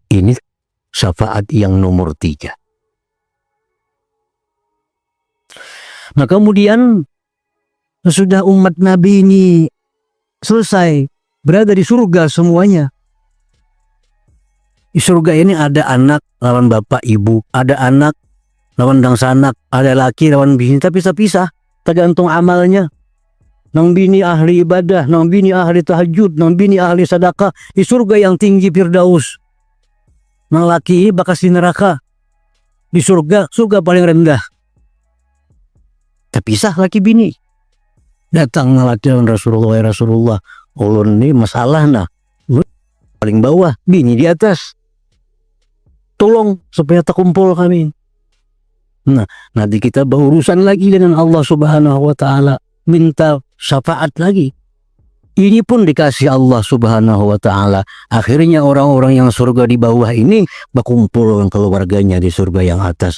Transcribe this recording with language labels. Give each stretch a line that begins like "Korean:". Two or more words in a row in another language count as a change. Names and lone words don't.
Indonesian: Ini syafaat yang nomor 3. Nah, kemudian sesudah umat Nabi ini selesai berada di surga semuanya.
Banjar: Di surga ini ada anak lawan bapak ibu, ada anak lawan dangsanak, ada laki lawan bini, tapi pisah-pisah tergantung amalnya. Nang bini ahli ibadah, nang bini ahli tahajud, nang bini ahli sedekah di surga yang tinggi Firdaus. Nang laki bakas di neraka.
Indonesian: Di surga paling rendah. Terpisah laki bini.
Banjar: Datang laki Rasulullah, ya Rasulullah, ulun ini masalah nah.
Indonesian: Paling bawah, bini di atas. Tolong supaya terkumpul kami. Nah, nanti kita berurusan lagi dengan Allah
Arabic: subhanahu wa ta'ala.
Indonesian: Minta syafaat lagi. Ini pun dikasih Allah
Arabic: subhanahu wa ta'ala.
Indonesian: Akhirnya orang-orang yang surga di bawah ini berkumpul dengan keluarganya di surga yang atas.